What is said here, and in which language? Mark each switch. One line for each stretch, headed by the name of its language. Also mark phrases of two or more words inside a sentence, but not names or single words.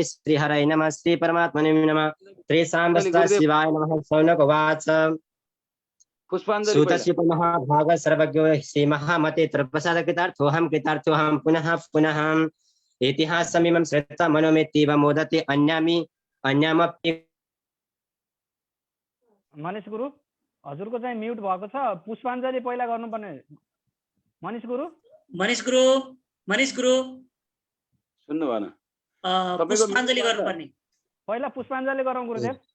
Sanskrit: श्री हरये नमः। श्री परमात्मने नमः। श्री सांब सदा शिवाय नमः। शौनक उवाच सुतस्य महाभाग सर्वज्ञो श्री महामते तत्प्रसाद कृतार्थोऽहं कृतार्थोऽहं पुनः पुनः इतिहासमिमं श्रुत्वा मनोमेतीव मोदते अन्यामपि।
Nepali: मनिष गुरु हजुरको चाहिँ म्युट भएको छ, पुष्पाञ्जली पहिला गर्नुपर्ने। मनिष गुरु सुन्नु भएन? पुष्पाञ्जली गर्नुपर्ने। पहिला पुष्पाञ्जली गरौँ गुरुदेव।